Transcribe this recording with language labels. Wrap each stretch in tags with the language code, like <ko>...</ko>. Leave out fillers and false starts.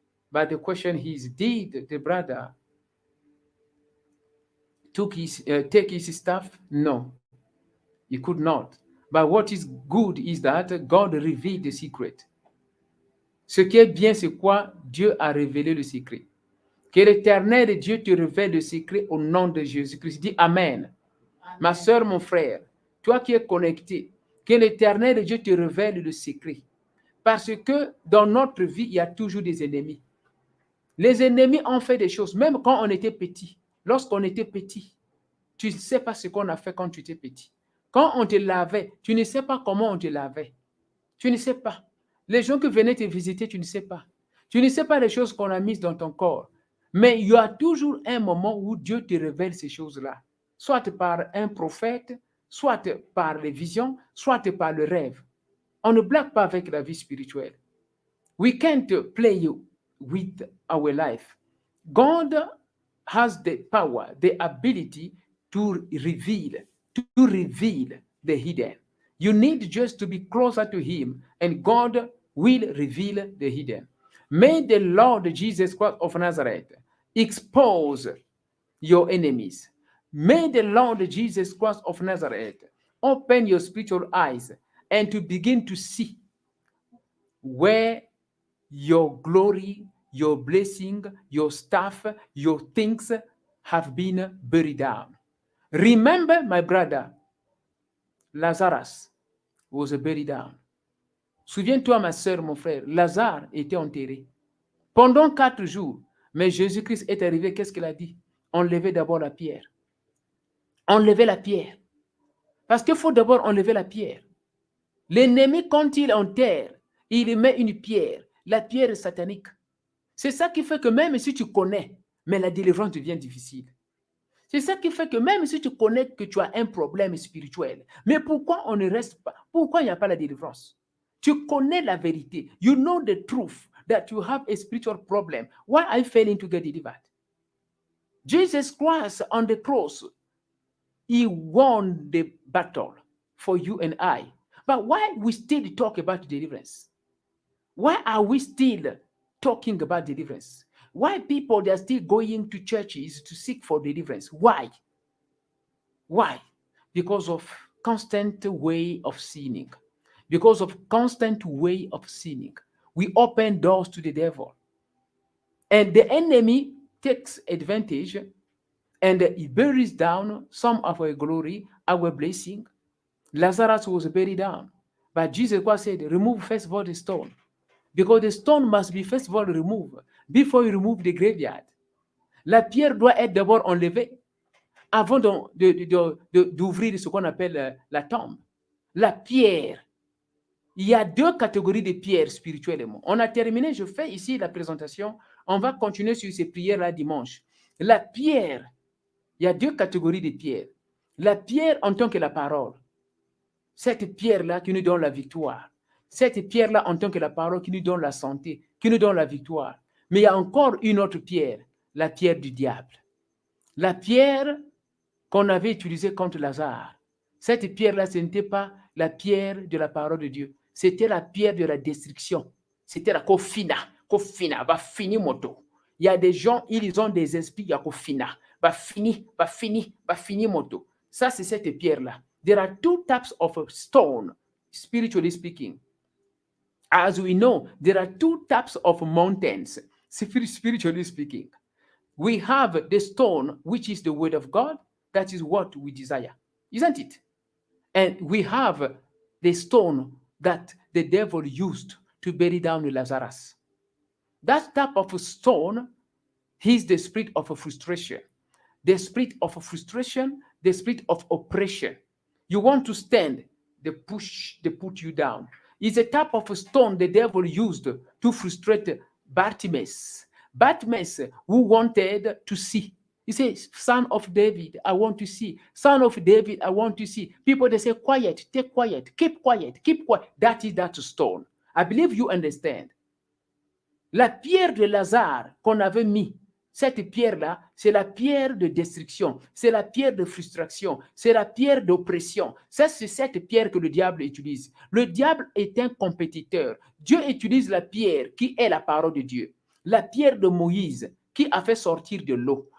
<en>But the question is, did the brother take his stuff? No, he could not. But what is good is that God revealed the secret.</en> <fr>Ce qui est bien, c'est quoi? Dieu a révélé le secret. Que l'Éternel Dieu te révèle le secret au nom de Jésus-Christ. Dis Amen. Ma soeur, mon frère, toi qui es connecté, que l'Éternel Dieu te révèle le secret. Parce que dans notre vie, il y a toujours des ennemis. Les ennemis ont fait des choses, même quand on était petit. Lorsqu'on était petit, tu ne sais pas ce qu'on a fait quand tu étais petit. Quand on te lavait, tu ne sais pas comment on te lavait. Tu ne sais pas. Les gens qui venaient te visiter, tu ne sais pas. Tu ne sais pas les choses qu'on a mises dans ton corps. Mais il y a toujours un moment où Dieu te révèle ces choses-là. Soit par un prophète, soit par les visions, soit par le rêve. On ne blague pas avec la vie spirituelle.</fr> <en>We can't play with our life. God has the power, the ability to reveal the hidden. You need just to be closer to him, and God will reveal the hidden. May the Lord Jesus Christ of Nazareth expose your enemies. May the Lord Jesus Christ of Nazareth open your spiritual eyes and to begin to see where your glory, your blessing, your stuff, your things have been buried down. Remember, my brother, Lazarus was buried down.</en> <fr>Souviens-toi, ma soeur, mon frère, Lazare était enterré. Pendant 4 jours, mais Jésus-Christ est arrivé, qu'est-ce qu'il a dit? Enlevez d'abord la pierre. Enlevez la pierre. Parce qu'il faut d'abord enlever la pierre. L'ennemi, quand il enterre, il met une pierre. La pierre est satanique. C'est ça qui fait que même si tu connais, mais la délivrance devient difficile. C'est ça qui fait que même si tu connais que tu as un problème spirituel, mais pourquoi on ne reste pas? Pourquoi il n'y a pas la délivrance? Tu connais la vérité.</fr> <en>You know the truth that you have a spiritual problem. Why are you failing to get delivered? Jesus Christ on the cross, he won the battle for you and I. But why we still talk about deliverance? Why are we still talking about deliverance? Why people, they are still going to churches to seek for deliverance? Why? Why? Because of constant way of sinning. Because of constant way of sinning. We open doors to the devil. And the enemy takes advantage and he buries down some of our glory, our blessing. Lazarus was buried down. But Jesus Christ said, remove first of all the stone. Because the stone must be first of all removed before you remove the graveyard.</en> <fr>La pierre doit être d'abord enlevée avant d'ouvrir ce qu'on appelle la tombe. La pierre. Il y a 2 catégories de pierres spirituellement. On a terminé, je fais ici la présentation. On va continuer sur ces prières-là dimanche. La pierre, il y a 2 catégories de pierres. La pierre en tant que la parole. Cette pierre-là qui nous donne la victoire. Cette pierre-là en tant que la parole qui nous donne la santé, qui nous donne la victoire. Mais il y a encore une autre pierre, la pierre du diable. La pierre qu'on avait utilisée contre Lazare. Cette pierre-là, ce n'était pas la pierre de la parole de Dieu. C'était la pierre de la destruction. C'était la kofina, va finir moto. Il y a des gens, ils ont des esprits, il y a kofina, va finir moto. Ça, c'est cette pierre-là.</fr> <en>There are 2 types of stone, spiritually speaking. As we know, there are 2 types of mountains, spiritually speaking. We have the stone, which is the word of God. That is what we desire, isn't it? And we have the stone that the devil used to bury down Lazarus. That type of stone is the spirit of frustration. The spirit of frustration, the spirit of oppression. You want to stand, they put you down. It's a type of stone the devil used to frustrate Bartimaeus. Bartimaeus, who wanted to see, He says, son of David, I want to see. Son of David, I want to see. People, they say, quiet, take quiet, keep quiet, keep quiet. That is that stone. I believe you understand.</en> <fr>La pierre de Lazare qu'on avait mis, cette pierre-là, c'est la pierre de destruction, c'est la pierre de frustration, c'est la pierre d'oppression. Ça, c'est cette pierre que le diable utilise. Le diable est un compétiteur. Dieu utilise la pierre qui est la parole de Dieu. La pierre de Moïse qui a fait sortir de l'eau.</fr>